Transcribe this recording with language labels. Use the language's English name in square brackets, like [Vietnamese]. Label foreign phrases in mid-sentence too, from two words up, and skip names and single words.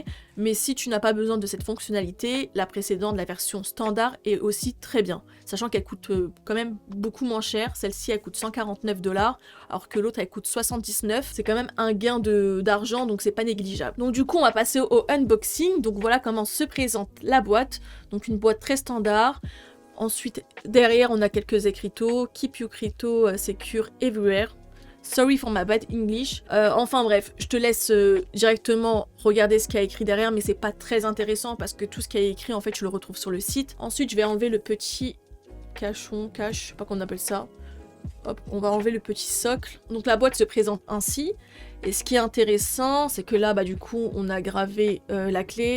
[French] Mais si tu n'as pas besoin de cette fonctionnalité, la précédente, la version standard, est aussi très bien, sachant qu'elle coûte quand même beaucoup moins cher. Celle-ci, elle coûte 149 $, alors que l'autre, elle coûte 79. C'est quand même un gain d'argent, donc c'est pas négligeable. Donc du coup, on va passer au unboxing. Donc voilà comment se présente la boîte. Donc une boîte très standard. Ensuite, derrière, on a quelques écriteaux. [English] Keep your crypto secure everywhere. Sorry for my bad English. [French] Enfin bref, je te laisse directement regarder ce qu'il y a écrit derrière, mais c'est pas très intéressant parce que tout ce qu'il y a écrit, en fait, je le retrouve sur le site. Ensuite, je vais enlever le petit cache, je sais pas qu'on appelle ça. Hop, on va enlever le petit socle. Donc la boîte se présente ainsi. Et ce qui est intéressant, c'est que là, du coup, on a gravé la clé.